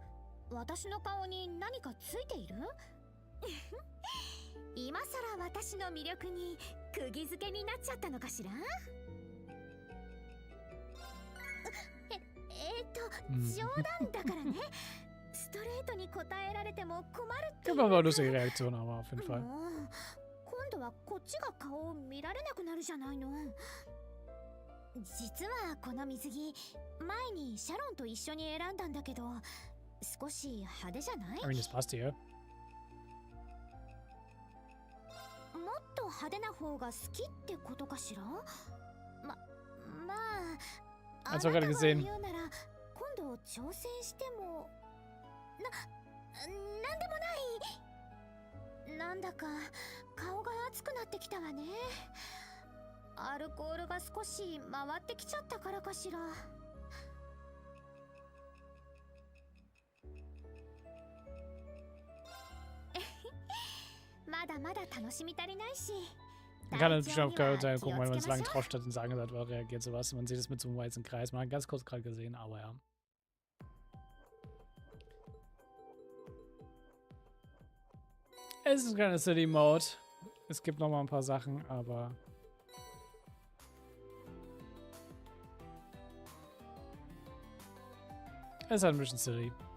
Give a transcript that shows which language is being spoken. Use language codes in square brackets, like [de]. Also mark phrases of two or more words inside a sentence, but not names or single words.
[ja] 私の顔に何かついている？今さら私の魅力に釘付けになっちゃったのかしら？冗談だからね。ストレートに答えられても困るって。 [de] Gibt aber lustige Reaktionen, aber auf jeden Fall. [ja] 今度はこっちが顔を見られなくなるじゃないの。実はこの水着、前にシャロンと一緒に選んだんだけど、少し派手じゃない？ [en] I mean, [de] das passt hier. [ja] もっと派手な方が好きってことかしら？まあ、あなたが言うなら今度挑戦してもなんでもない。なんだか顔が熱くなってきたわね。アルコールが少し回ってきちゃったからかしら。まだまだ楽しみ足りないし。 [de] Man kann natürlich auch gucken, wenn man es lange drauf statt und sagen sagt, reagiert sowas. Man sieht es mit so einem weißen Kreis. Man hat ganz kurz gerade gesehen, aber ja. Es ist ein kleiner City Mode. Es gibt noch mal ein paar Sachen, aber es ist halt ein bisschen silly.